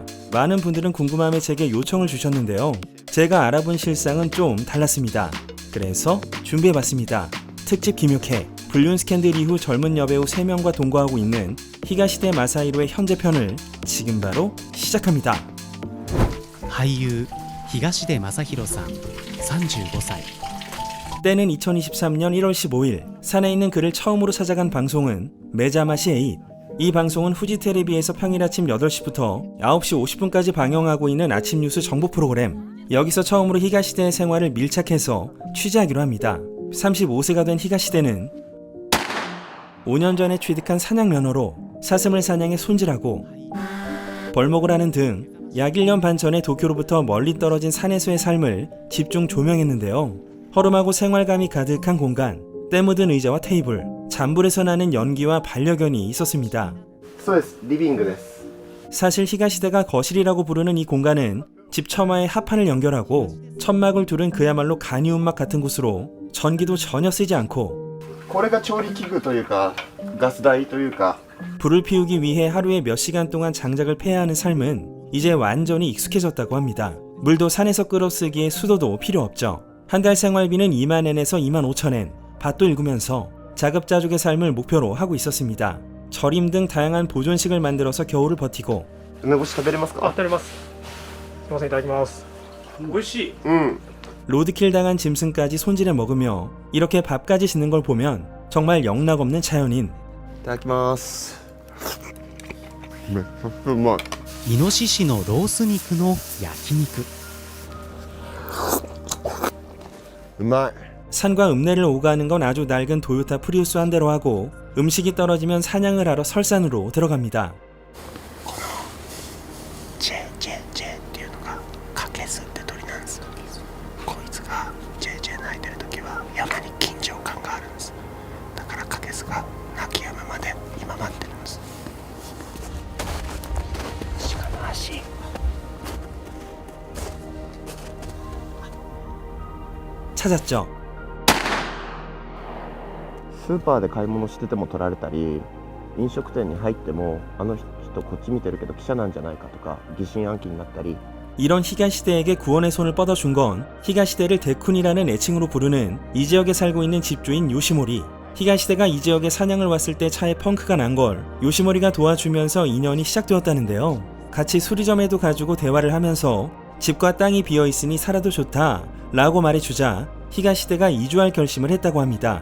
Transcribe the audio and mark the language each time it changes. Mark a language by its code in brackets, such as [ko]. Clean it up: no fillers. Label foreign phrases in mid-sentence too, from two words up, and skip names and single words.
[ko] 많은 분들은 궁금함에 제게 요청을 주셨는데요. 제가 알아본 실상은 좀 달랐습니다. 그래서 준비해봤습니다. 특집 김효케, 불륜 스캔들 이후 젊은 여배우 3명과 동거하고 있는 히가시대 마사히로의 현재편을 지금 바로 시작합니다. [ja] 俳優東出昌大さん35歳 [ko] 때는 2023년 1월 15일, 산에 있는 그를 처음으로 찾아간 방송은 메자마시 8. 이 방송은 후지테레비에서 평일 아침 8시부터 9시 50분까지 방영하고 있는 아침 뉴스 정보 프로그램. 여기서 처음으로 히가시대의 생활을 밀착해서 취재하기로 합니다. 35세가 된 히가시대는 5년 전에 취득한 사냥 면허로 사슴을 사냥해 손질하고 벌목을 하는 등 약 1년 반 전에 도쿄로부터 멀리 떨어진 산에서의 삶을 집중 조명했는데요. 허름하고 생활감이 가득한 공간, 때 묻은 의자와 테이블, 잔불에서 나는 연기와 반려견이 있었습니다. [ja] そうです。リビングです。 [ko] 사실 히가시대가 거실이라고 부르는 이 공간은 집 처마에 하판을 연결하고 천막을 두른 그야말로 간이운막 같은 곳으로 전기도 전혀 쓰지 않고 [ja] これが調理器具というかガス台というか [ko] 불을 피우기 위해 하루에 몇 시간 동안 장작을 패야 하는 삶은 이제 완전히 익숙해졌다고 합니다. 물도 산에서 끌어쓰기에 수도도 필요 없죠. 한 달 생활비는 2만엔에서 2만 5천엔, 밭도 일구면서 자급자족의 삶을 목표로 하고 있었습니다. 절임 등 다양한 보존식을 만들어서 겨울을 버티고 [ja] 梅干し食べれますか？あ、食べます。すみません、いただきます。美味しい。 [ko] 로드킬 당한 짐승까지 손질해 먹으며 이렇게 밥까지 짓는 걸 보면 정말 영락없는 자연인. [ja] いただきます。めっちゃうまい。イノシシのロース肉の焼肉うまい。 [ko] 산과 읍내를 오가는 건 아주 낡은 도요타 프리우스 한 대로 하고, 음식이 떨어지면 사냥을 하러 설산으로 들어갑니다. [ja] ジェっていうのがカケスって鳥なんです。こいつがジェ鳴いてる時は山に緊張感があるんです。だからカケスが鳴き止むまで今待ってるんです。鹿の足。 [ko] 찾았죠. [ja] スーパーで買い物してても取られたり、飲食店に入ってもあの人こっち見てるけど記者なんじゃないかとか疑心暗鬼になったり. [ko] 이런 히가시대에게 구원의 손을 뻗어준 건 히가시대를 데쿤이라는 애칭으로 부르는 이 지역에 살고 있는 집주인 요시모리. 히가시대가 이 지역에 사냥을 왔을 때 차에 펑크가 난 걸 요시모리가 도와주면서 인연이 시작되었다는데요. 같이 수리점에도 가지고 대화를 하면서 집과 땅이 비어있으니 살아도 좋다 라고 말해주자 히가시대가 이주할 결심을 했다고 합니다.